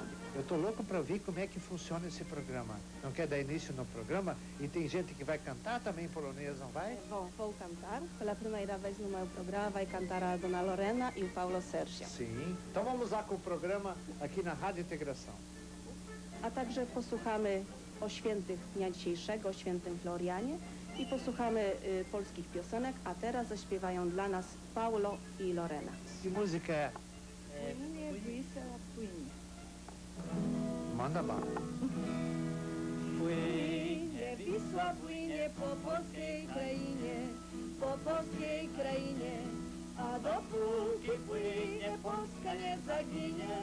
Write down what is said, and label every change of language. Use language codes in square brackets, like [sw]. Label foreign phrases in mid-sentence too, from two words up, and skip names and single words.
[pt] Eu tô louco para ver como é que funciona esse programa. Não quer dar início no programa? E tem gente que vai cantar também em polonês, não vai? Vou cantar. Pela primeira vez no meu programa vai cantar a Dona Lorena e o Paulo Sérgio. Sim. Então vamos lá com o programa aqui na Rádio Integração. [pl] A także posłuchamy o świętych dnia dzisiejszego, o świętym Florianie i posłuchamy polskich piosenek, a teraz zaśpiewają dla nas Paulo i Lorena. [pt] Que música é? [pl] Płynie, Wisła płynie. [pt] Manda bala. [pl] Płynie, Wisła płynie po polskiej krainie, a dopóki płynie, Polska nie zaginie.